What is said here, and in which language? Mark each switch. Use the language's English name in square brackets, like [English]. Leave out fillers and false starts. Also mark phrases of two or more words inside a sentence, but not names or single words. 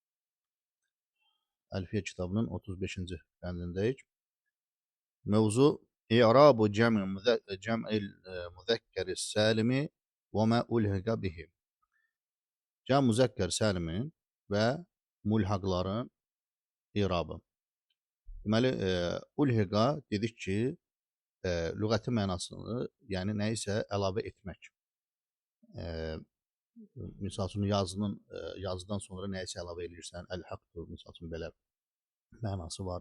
[Turkish] Elfiye kitabının 35. bendindeyiz. [Arabic] موضوع إعراب جمع المذكر السالم وما ألحق به. [Turkish] Cem müzekker salimin ve mulhaqların i'rabı. [Azerbaijani] Deməli, ulhiqa dedik ki, lüğəti mənasını, yəni nəyisə əlavə etmək. Misal üçün yazıdan sonra nəyisə əlavə edirsən, əl-haqdır, misal üçün belə mənası var.